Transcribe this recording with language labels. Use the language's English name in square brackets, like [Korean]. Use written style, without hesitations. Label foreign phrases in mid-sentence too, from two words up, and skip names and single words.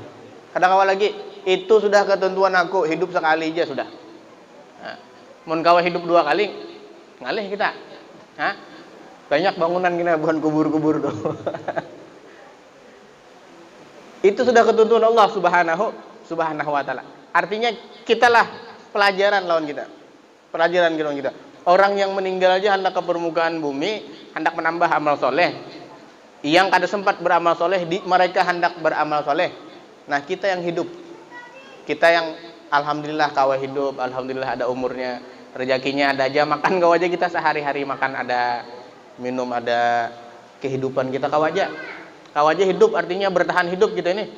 [Banjar] Kada kawal lagi, itu sudah ketentuan aku, hidup sekali aja sudah. Nah, mun kawal hidup 2 kali, ngalih kita. Hah? Banyak bangunan kita bukan kubur-kubur tuh. [Indonesian] Itu sudah ketentuan Allah [Arabic] سبحانه وتعالى. [Banjar] Artinya kitalah pelajaran lawan kita. Pelajaran lawan kita. [Indonesian] Orang yang meninggal aja hendak ke permukaan bumi, hendak menambah amal soleh. Yang kada sempat beramal soleh, mereka hendak beramal soleh. [Banjar] Nah, kita yang hidup, kita yang alhamdulillah kawah hidup, alhamdulillah ada umurnya, rezekinya ada aja, makan kau aja kita sehari-hari makan ada, minum ada, kehidupan kita kau aja hidup, artinya bertahan hidup kita ini.